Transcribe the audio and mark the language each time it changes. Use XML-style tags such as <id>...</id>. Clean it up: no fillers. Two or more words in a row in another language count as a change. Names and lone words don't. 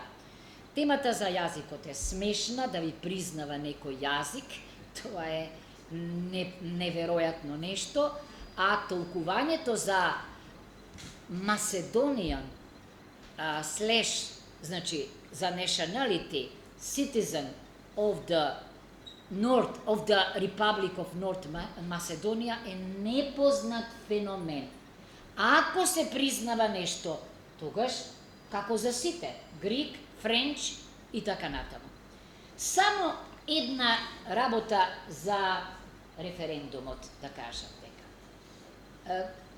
<mk>Темата за јазикот е смешна, да ви признава некој јазик, тоа е неверојатно нешто, а толкувањето за Macedonian значи за nationality,</mk> <en>citizen of the Republic of North Macedonia</en> <mk>е непознат феномен. Ако се признава нешто, тогаш како за сите, Грик, Френч и така натаму. Само една работа за референдумот, да кажам дека.</mk>